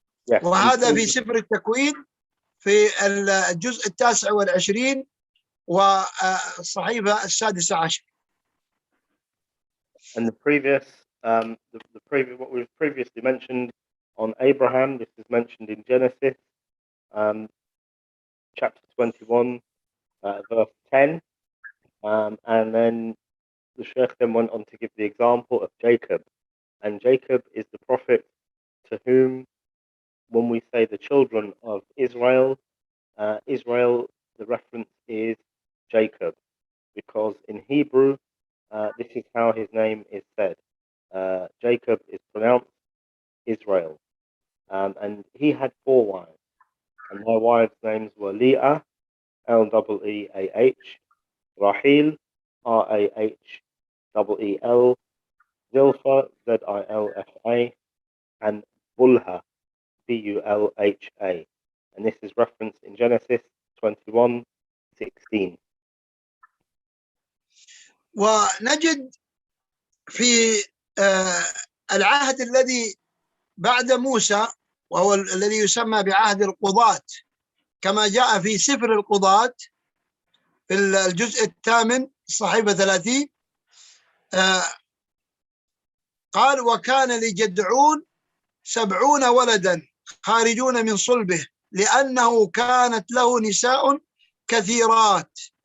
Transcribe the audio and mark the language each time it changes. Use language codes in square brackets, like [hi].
[en] Yes, [ar] وهذا في سفر التكوين في الجزء 29 والصحيفة 16. [en] And the previous, what we've previously mentioned on Abraham, this is mentioned in Genesis, chapter 21, verse 10, and then the Shaykh then went on to give the example of Jacob, and Jacob is the prophet to whom, when we say the children of Israel, Israel, the reference is Jacob, because in Hebrew, this is how his name is said. Jacob is pronounced Israel. And he had 4 wives, and their wives' names were Leah, Leeah, Rahil, Raheel, Zilpha, Zilfa, and Bulha, Bulha. And this is referenced in Genesis 21:16. [ar] ونجد في العهد الذي بعد موسى، وهو الذي يسمى بعهد القضاة، كما جاء في سفر القضاة في الجزء 8 صحيفة 30، قال: وكان لجدعون 70 ولدا خارجون من صلبه لأنه كانت له نساء كثيرات.